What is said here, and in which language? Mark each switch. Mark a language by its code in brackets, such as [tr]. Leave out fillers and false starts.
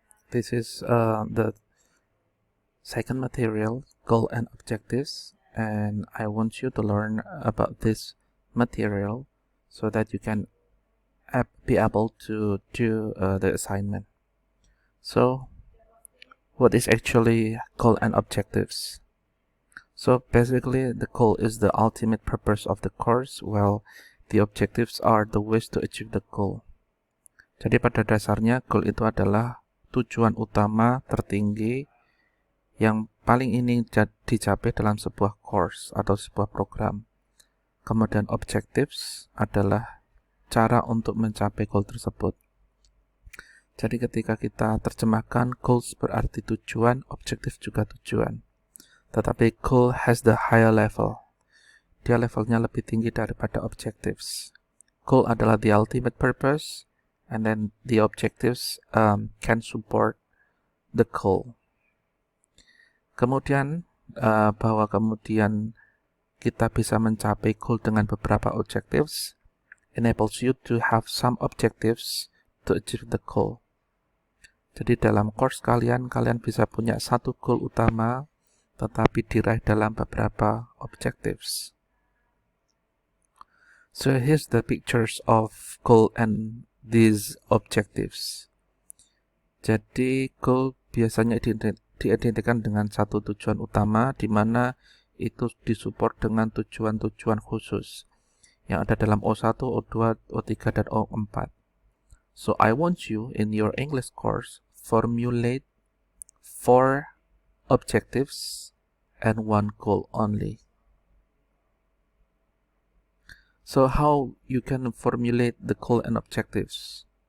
[en] This is the second material, goal and objectives, and I want you to learn about this material so that you can be able to do the assignment. So, what is actually goal and objectives? So basically, the goal is the ultimate purpose of the course, while the objectives are the ways to achieve the goal. [id] Jadi pada dasarnya goal itu adalah tujuan utama tertinggi yang paling ingin dicapai dalam sebuah course atau sebuah program. Kemudian objectives adalah cara untuk mencapai goal tersebut. Jadi ketika kita terjemahkan goals berarti tujuan, objektif juga tujuan. [en] Tetapi goal has the higher level. [id] Dia levelnya lebih tinggi daripada objectives. [en] Goal adalah the ultimate purpose, and then the objectives can support the goal. [id] Kemudian bahwa kemudian kita bisa mencapai goal dengan beberapa objectives enables you to have some objectives to achieve the goal. Jadi dalam course kalian bisa punya satu goal utama tetapi diraih dalam beberapa objectives. [en] So here's the pictures of goal and these objectives. [id] Jadi goal biasanya diidentikan dengan satu tujuan utama di mana itu disupport dengan tujuan-tujuan khusus yang ada dalam O1, O2, O3, dan O4. [en] So I want you in your English course formulate 4 objectives and 1 goal only. So how you can formulate the goal and objectives?